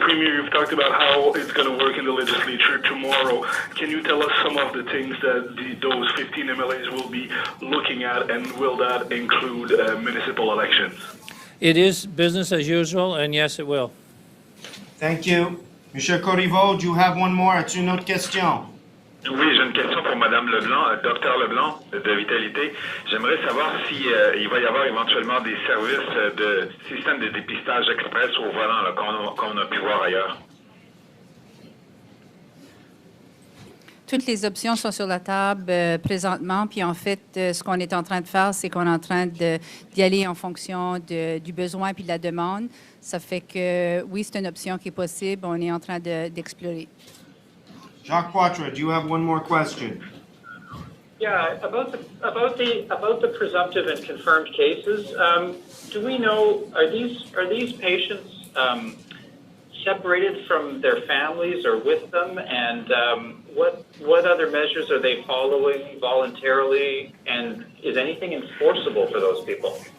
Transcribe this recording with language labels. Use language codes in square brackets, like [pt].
[en] Premier, you've talked about how it's going to work in the legislature tomorrow. Can you tell us some of the things that those 15 MLAs will be looking at, and will that include municipal elections? It is business as usual, and yes, it will. Thank you. Monsieur Corriveau, do you have one more? [fr] As-tu une autre question? Oui, j'ai une question pour Madame Leblanc, Docteur Leblanc de Vitalité. J'aimerais savoir si il va y avoir éventuellement des services de système de dépistage express au volant là, qu'on a pu voir ailleurs. Toutes les options sont sur la table présentement. Puis en fait, ce qu'on est en train de faire, c'est qu'on est en train d'y aller en fonction du besoin puis de la demande. Ça fait que oui, c'est une option qui est possible. On est en train d'explorer. [en] Jacques Poitras, do you have one more question? Yeah, about the presumptive and confirmed cases. Do we know, are these patients separated from their families or with them, and what other measures are they following voluntarily, and is anything enforceable for those people?